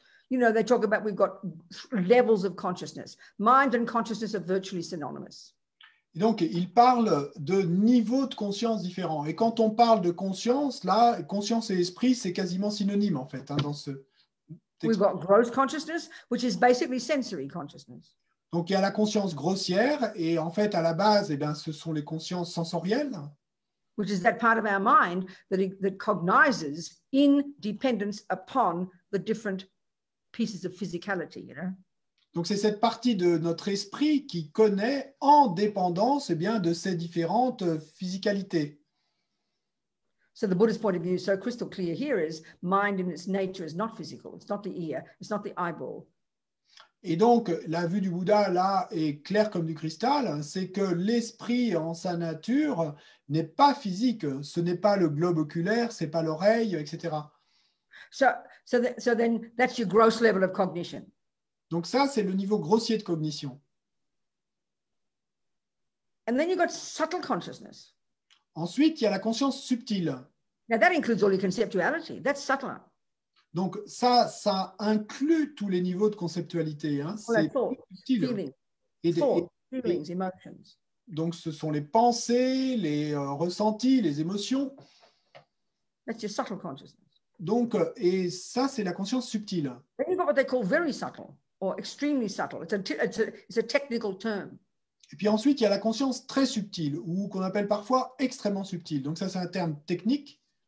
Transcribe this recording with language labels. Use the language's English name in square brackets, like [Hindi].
[English] You know, they talk about we've got levels of consciousness. Mind and consciousness are virtually synonymous. [French] Et donc, il parle de niveaux de conscience différents. Et quand on parle de conscience, là, conscience et esprit, c'est quasiment synonyme, en fait, hein, dans ce texte. [English] We've got gross consciousness, which is basically sensory consciousness. [French] Donc, il y a la conscience grossière, et en fait, à la base, eh bien, ce sont les consciences sensorielles. [English] Which is that part of our mind that cognizes in dependence upon the different pieces of physicality, you know? [French] Donc, c'est cette partie de notre esprit qui connaît en dépendance eh bien, de ces différentes physicalités. [English] So the Buddhist point of view, so crystal clear here, is mind in its nature is not physical. It's not the ear. It's not the eyeball. [French] Et donc, la vue du Bouddha, là, est claire comme du cristal, c'est que l'esprit en sa nature n'est pas physique. Ce n'est pas le globe oculaire, ce n'est pas l'oreille, etc. [English] So then that's your gross level of cognition. [French] Donc ça, c'est le niveau grossier de cognition. [English] And then you've got subtle consciousness. [French] Ensuite, il y a la conscience subtile. [English] Now that includes all your conceptuality. That's subtler. [French] Donc ça inclut tous les niveaux de conceptualité. Hein. Well, C'est [English] thought, [French] subtil. [English] feeling, Thought, feelings, emotions. [French] Donc ce sont les pensées, les ressentis, les émotions. [English] That's your subtle consciousness. [French] Donc, et ça, c'est la conscience subtile. [English] Then you've got what they call very subtle or extremely subtle. It's a technical term. [French] Et puis ensuite, il y a la conscience très subtile, ou qu'on appelle parfois extrêmement subtile. Donc ça, c'est un terme technique.